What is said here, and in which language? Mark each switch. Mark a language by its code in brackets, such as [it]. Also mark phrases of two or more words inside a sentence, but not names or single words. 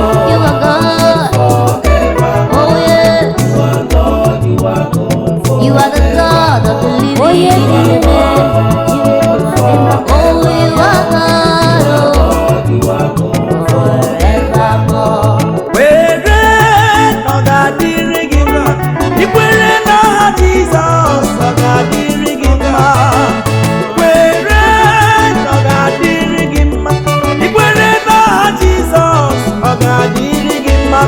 [en] You are God. Oh, yes. You are God, you are God You are the God of the living. Oh, you are God. Oh, forevermore. [ig] Kwere na ọ ga-adịrị gị mma. Ikwere n'aha Jizọs, ọ ga-adịrị gị mma. Kwere na ọ ga-adịrị gị mma. Ikwere n'aha Jizọs, ọ ga-adịrị gị mma.